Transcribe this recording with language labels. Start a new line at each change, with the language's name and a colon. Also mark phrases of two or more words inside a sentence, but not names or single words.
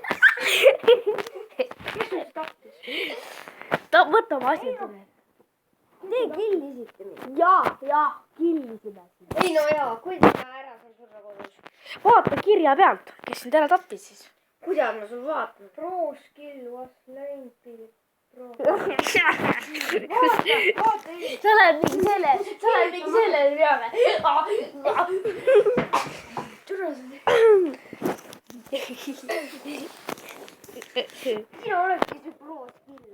Estonian: kes meist tappis? Võta oma asjad üle. Te killisite mind. Jaa, killisime sind. ei no jaa, kuidas ma ära saan surra kodus? Vaata kirja pealt, kes sind ära tappis siis. kuidas ma sul vaatan?
English: Pro skill was learned.
Estonian: sa oled mingi selle peale. sina oledki see
English: pro skill.